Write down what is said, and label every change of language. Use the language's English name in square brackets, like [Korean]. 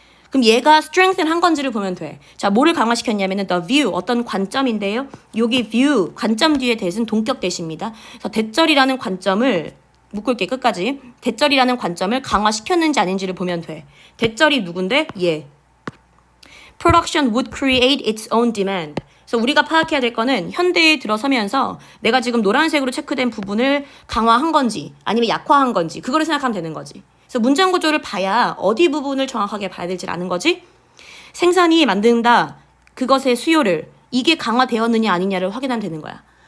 [Korean] 그럼 얘가 strengthen 한 건지를 보면 돼. 자, 뭐를 강화시켰냐면은 the view, 어떤 관점인데요. 여기 view, 관점 뒤에 대신 동격 대시입니다. 그래서 대절이라는 관점을 묶을게 끝까지. 대절이라는 관점을 강화시켰는지 아닌지를 보면 돼. 대절이 누군데? 얘. [English] Production would create its own demand. [Korean] 그래서 우리가 파악해야 될 거는 현대에 들어서면서 내가 지금 노란색으로 체크된 부분을 강화한 건지 아니면 약화한 건지 그거를 생각하면 되는 거지. 그래서 문장 구조를 봐야 어디 부분을 정확하게 봐야 될지 아는 거지. 생산이 만든다. 그것의 수요를 이게 강화되었느냐 아니냐를 확인하면 되는 거야.